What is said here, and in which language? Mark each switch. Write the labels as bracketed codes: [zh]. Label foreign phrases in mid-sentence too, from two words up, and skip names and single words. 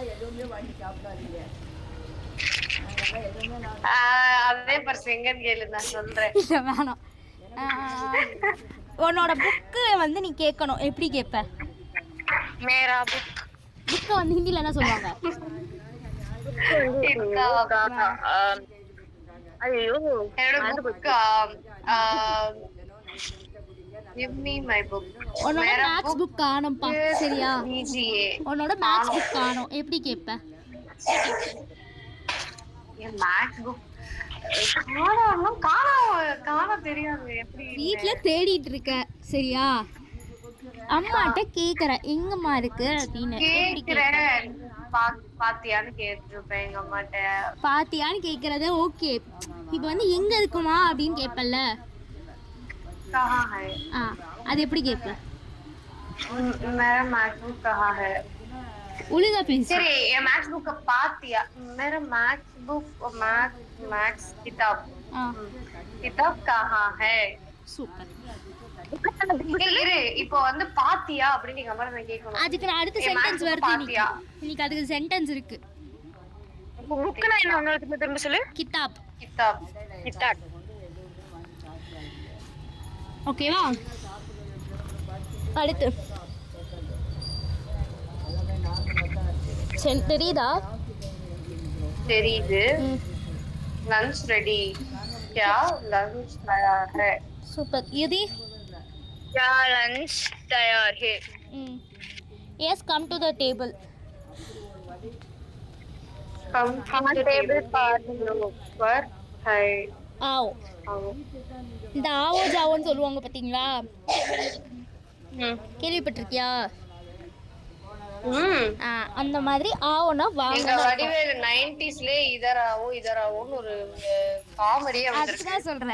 [ta] அதே பர்ஸ் எங்கன்னு கேளு, நான் சொல்றேன். இல்ல வேணாம். உன்னோட புக்கு வந்து நீ கேட்கணும். எப்படி கேட்ப? [hi] मेरा बुक. [ta] புக்கை வந்து ஹிந்தில என்ன சொல்லுவாங்க? ஐயோ, என்னோட புக். [en] Give me my book. [ta] உன்னோட [en] maths book [ta] காணோம்பா. சரியா? [hi] दीजिए. [ta] உன்னோட [en] maths book [ta] காணோம். எப்படி கேட்ப? என் [en] maths book [ta] காண தெரியாது. எப்படி வீட்ல தேடிட்டு இருக்க. சரியா? அம்மாட்ட கேக்குற எங்கம்மா இருக்கு அப்படின்னு. கேக்குறேன். பாத்தியான்னு கேட்டிருப்பேன் எங்க அம்மாட்ட. பாத்தியான்னு கேக்குறத ஓகே. இப்போ வந்து எங்க இருக்குமா அப்படின்னு கேட்பல்ல. [hi] कहाँ है? [ta] அது எப்படி கேட்ப? [hi] मेरा [en] maths book [hi] कहाँ है? [ta] ஒழுங்கா பேசு. சரி, என் [en] maths book [ta] பாத்தியா? [hi] मेरा [en] maths book [hi] मैक्स किताब कहाँ है? [ta] சூப்பர். இரு, இப்போ வந்து பாத்தியா அப்படின்னு நீங்க அம்மா நான் கேட்கணும். அதுக்கு நான் அடுத்த என் சென்டென்ஸ் match வருது பாத்தியா? இன்னைக்கு அதுக்கு சென்டென்ஸ் இருக்கு. புக்னா என்ன உங்களுக்கு திரும்ப சொல்லு. கிதாப். கிதாப். கிதாப். ஓகேவா? அடுத்து தெரியுதா? தெரியுது. [en] lunch ready. [hi] क्या लंच तैयार है? [ta] சூப்பர். யுதி? [hi] क्या लंच तैयार है? [en] yes come to the table. come to table [hi] पर है. आओ. [ta] இந்த [hi] आओ जाओ [ta] சொல்லுவாங்க பாத்தீங்களா? கேள்விப்பட்டிருக்கியா? அந்த மாதிரி ஆவோனா வாங்க. எங்க வடிவேலு 90ஸ்ல இதராவோன்னு ஒரு காமெடியே வந்திருக்கு.